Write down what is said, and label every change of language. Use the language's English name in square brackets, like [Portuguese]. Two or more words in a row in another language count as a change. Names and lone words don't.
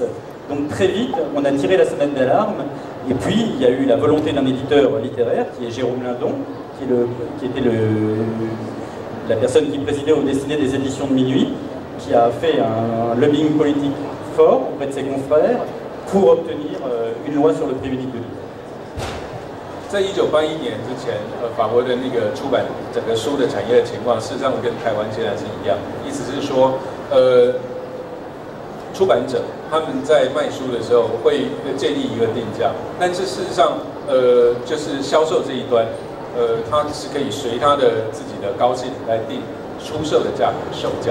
[French] Donc très vite, on a tiré la sonnette d'alarme, et puis il y a eu la volonté d'un éditeur littéraire, qui est Jérôme Lindon, qui était la personne qui présidait au Destiné des éditions de Minuit, qui a fait un lobbying politique fort auprès de ses confrères pour obtenir une loi sur le prix unique de livre. [Chinese] 在1981年之前，法国的那个出版整个书的产业的情况，事实上跟台湾现在是一样。意思是说，出版者他们在卖书的时候会建立一个定价，但是事实上，就是销售这一端，他是可以随他的自己的高兴来定出售的价格、售价。